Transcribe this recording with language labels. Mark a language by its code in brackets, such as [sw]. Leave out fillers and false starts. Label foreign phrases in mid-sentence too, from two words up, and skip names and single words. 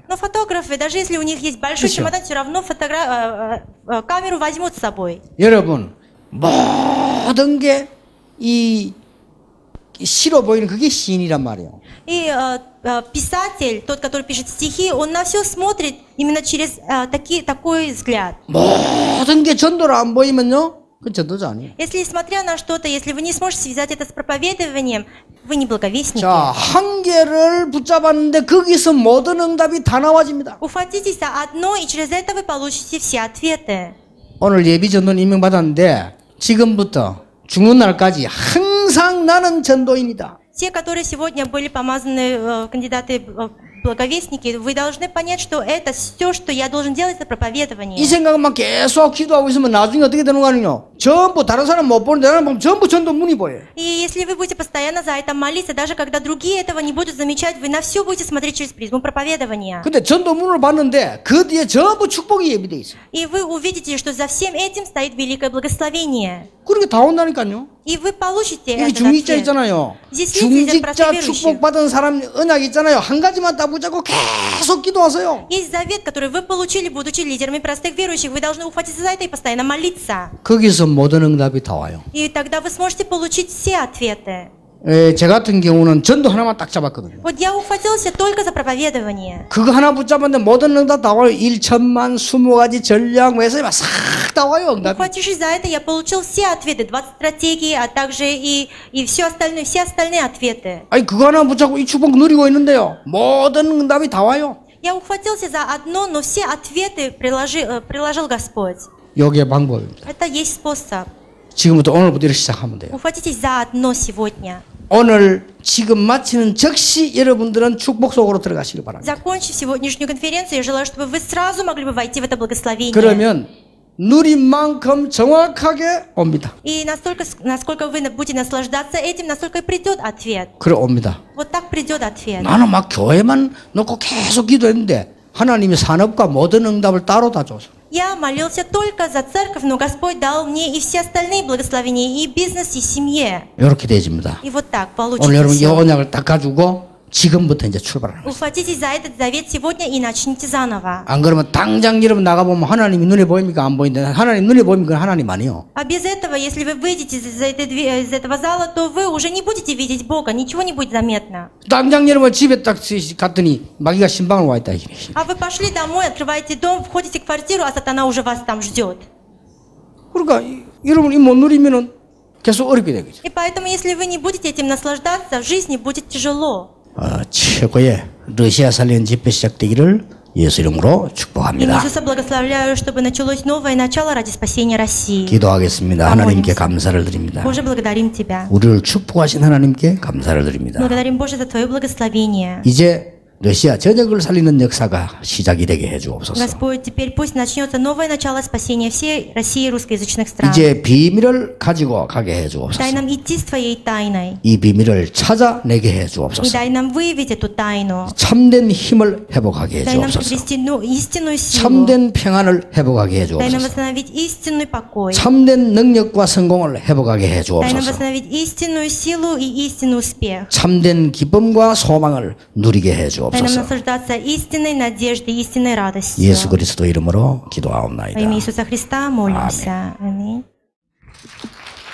[ru] Но фотографы, даже если у них есть большой чемодан, все равно камеру возьмут с собой. [ko] 여러분 모든 게 이 시로 보이는 그게 시인이란 말이에요. [ru] И писатель, тот, который пишет стихи, он на все смотрит именно через такой взгляд. [ko] 모든 게 전도로 안 보이면요, 그 전도자 아니에요. [ru] Если, смотря на что-то, если вы не сможете связать это с проповедованием, вы не благовестники. [ko] 자, 한 개를 붙잡았는데 거기서 모든 응답이 다 나와집니다. [ru] Ухватитесь за одно, и через это вы получите все ответы. [ko] 오늘 예비 전도는 임명받았는데 지금부터 죽는 날까지 항상 나는 전도인이다. [ru] Те, которые сегодня были помазаны кандидаты благовестники, вы должны понять, что это все, что я должен делать, это проповедование. [ko] 이 생각만 계속 기도하고 있으면 나중에 어떻게 되는 거 아니에요? 전부 다른 사람 못 보는데 나는 보면 전부 전도 문이 보여요. [ru] И если вы будете постоянно за это молиться, даже когда другие этого не будут замечать, вы на все будете смотреть через призму проповедования. [ko] 근데 전도 문을 봤는데 그 뒤에 전부 축복이 예비돼 있어요. [ru] И вы увидите, что за всем этим стоит великое благословение. [ko] 그렇게 다 온다니까요. [ru] И вы получите [ko] 여기 [ru] этот [ko] 중직자 [ru] ответ. [ko] 있잖아요. [ru] Здесь видите [ko] 중직자 [ru] верующих. [ko] 축복받은 사람 언약 있잖아요. 한 가지만 다 붙잡고 계속 기도하세요. [ru] Есть завет, который вы получили, будучи лидерами простых верующих. Вы должны ухватиться за это и постоянно молиться. [ko] 거기서 모든 응답이 다 와요. [ru] И тогда вы сможете получить все ответы. [ko] 제 같은 경우는 전도 하나만 딱 잡았거든요. [ru] Вот я ухватился только за проповедование. [ko] 그거 하나 붙잡았는데 모든 응답 다 와요. 1천만, 20가지 전략, 메시지가 싹 다 와요. 응답이. [ru] Ухватившись за это, я получил все ответы, 20 стратегий, а также и все остальные ответы. [ko] 아니 그거 하나 붙잡고 이 축복 누리고 있는데요. 모든 응답이 다 와요. [ru] Я ухватился за одно, но все ответы приложил Господь. [ko] 요게 방법입니다. [ru] Это есть способ. [ko] 지금부터 오늘부터 이렇게 시작하면 돼요. [ru] Ухватитесь за одно сегодня. [ko] 오늘 지금 마치는 즉시 여러분들은 축복 속으로 들어가시기 바랍니다. [ru] Закончив сегодняшнюю конференцию, я желаю, чтобы вы сразу могли бы войти в это благословение. [ko] 그러면 누린 만큼 정확하게 옵니다. [ru] И насколько вы будете наслаждаться этим, настолько и придет ответ. [ko] 그래 옵니다. [ru] Вот так придет ответ. [ko] 나는 막 교회만 놓고 계속 기도했는데 하나님이 산업과 모든 응답을 따로 다 줘서. [ru] Я молился только за церковь, но Господь дал мне и все остальные благословения, и бизнес, и семье. [ko] 이렇게 되어집니다. [ru] И вот так [ko] 오늘 [ru] получится [ko] 여러분 이 [ru] всё. [ko] 언약을 딱 가지고 지금부터 이제 출발하는 거예요. [ru] Ухватитесь за этот завет сегодня и начните заново. [ko] 안 그러면 당장 여러분 나가보면 하나님이 눈에 보입니까? 안 보이는데 하나님 눈에 보입니까? 하나님 아니요. [ru] А без этого, если вы выйдете из этого зала, то вы уже не будете видеть Бога, ничего не будет заметно. [ko] 당장 여러분 집에 딱 갔더니 마귀가 신방을 와 있다. [ru] А вы пошли домой, открываете дом, входите в квартиру, а сатана уже вас там ждет. [ko] 그러니까 여러분 이 못 누리면은 계속 어렵게 되겠죠. [ru] И поэтому, если вы не будете этим наслаждаться, в жизни будет тяжело. [ko] 최고의 러시아 살리는 집회 시작되기를 예수 이름으로 축복합니다. [ru] Иисуса благословляю, чтобы началось новое начало ради спасения России. [ko] 기도하겠습니다. 하나님께 감사를 드립니다. [ru] Боже, благодарим Тебя. [ko] 우리를 축복하신 하나님께 감사를 드립니다. [ru] Благодарим, Боже, за Твое благословение. [ko] 이제 러시아 전역을 살리는 역사가 시작이 되게 해주옵소서. [ru] Господь, теперь пусть начнется новое начало спасения всей России и русскоязычных стран. [ko] 이제 비밀을 가지고 가게 해주옵소서. [ru] Дай нам идти с Твоей тайной. [ko] 이 비밀을 찾아내게 [ru] И [ko] 해주옵소서. [ru] дай нам выявить эту тайну. [ko] 참된 힘을 회복하게 [ru] Дай нам [ko] 해주옵소서. [ru] приобрести истинную силу. [ko] 참된 평안을 회복하게 [ru] Дай нам [ko] 해주옵소서. [ru] восстановить истинный покой. [ko] 참된 능력과 성공을 회복하게 [ru] Дай нам [ko] 해주옵소서. [ru] восстановить истинную силу и истинный успех. [ko] 참된 기쁨과 소망을 누리게 [ru] Дай нам [ko] 해주옵소서. [ru] наслаждаться истинной надеждой, истинной радостью. [ko] 예수 그리스도 이름으로 [ru] Во [ko] 기도하옵나이다. [ru] имя Иисуса Христа молимся. Аминь.